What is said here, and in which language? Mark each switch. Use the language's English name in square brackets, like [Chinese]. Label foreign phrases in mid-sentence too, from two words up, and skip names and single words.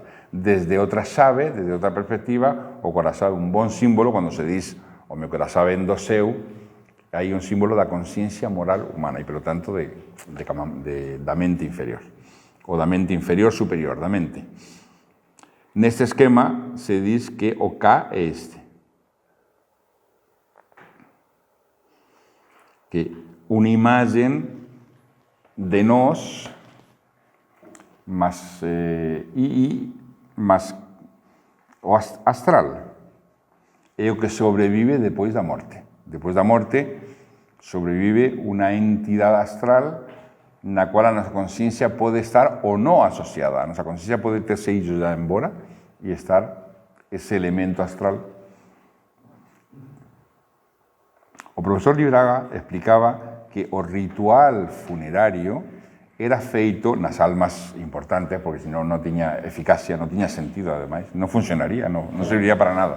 [Galician] Desde outra xave, desde outra perspectiva, o corazón é un bon símbolo, cando se diz o meu corazón ven do seu, hai un símbolo da consciencia moral humana e, polo tanto, da mente inferior, ou da mente inferior superior, da mente. Neste esquema se diz que o K é este. Que unha imagen de nós más, más o astral. É o que sobrevive depois da morte. Depois da morte sobrevive unha entidade astral na cual a nosa consciencia pode estar ou non asociada. A nosa consciencia pode terse ido já embora e estar ese elemento astral. O profesor Libraga explicaba que o ritual funerario era feito nas almas importantes, porque senón non tiña eficacia, non tiña sentido, ademais, non funcionaría, non serviría para nada.